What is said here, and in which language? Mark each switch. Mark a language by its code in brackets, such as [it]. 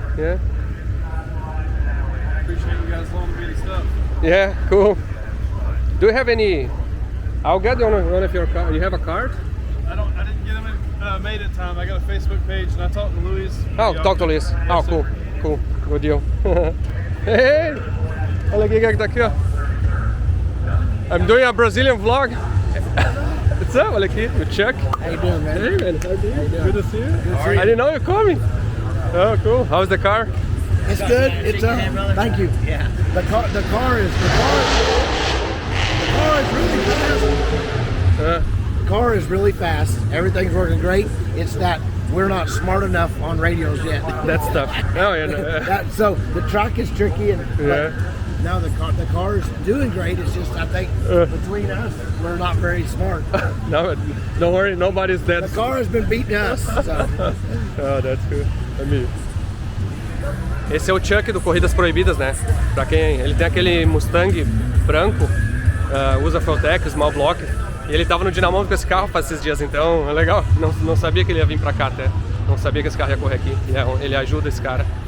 [en] Yeah. Appreciate you guys loaning me the stuff. Yeah, cool. Do you have any? I'll get one of your car. You have a card? I didn't get them made in time. I got a Facebook page and I talked to Luis. Oh, talk to Liz. Yes, Oh, sir. cool, cool, good deal. [pt] Hey, olha aqui quem tá aqui, ó. [en] I'm doing a Brazilian vlog. What's up? [pt] Olha aqui, o Chuck. [en] How you doing, man? Hey man, how are you? Good to see you. Good to see you. I didn't know you're coming. Oh, cool. How's the car? It's good. It's thank you. Yeah. The car is really fast. The car is really fast. Everything's working great. It's that we're not smart enough on radios yet. That's tough. Oh yeah. No, So the truck is tricky, and Yeah. now the car is doing great. It's just I think between us we're not very smart. no, don't worry. Nobody's dead. The car has been beating us. So. Oh, that's good. [pt] Esse é o Chuck do Corridas Proibidas, né? Pra quem ele tem aquele Mustang branco, usa Fueltech, Small Block, e ele tava no dinamômetro com esse carro faz esses dias, então é legal. Não sabia que ele ia vir pra cá até. Não sabia que esse carro ia correr aqui. Ele ajuda esse cara.